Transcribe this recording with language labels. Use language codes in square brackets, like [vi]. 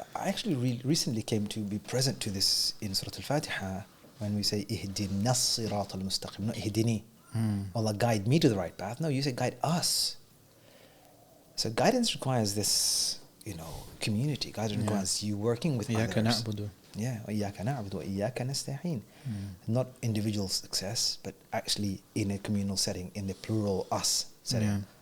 [en] I actually recently came to be present to this in Surah Al-Fatiha when we say, [ar] Ihdina as-sirat al-mustaqim, [en] not ihdini. Allah, guide me to the right path. No, you say guide us. So guidance requires this, community. Guidance requires you working with others. [ar] إياك نعبد. Yeah, وإياك نعبد وإياك نستعين. [en] Not individual success, but actually in a communal setting, in the plural us setting. Yeah.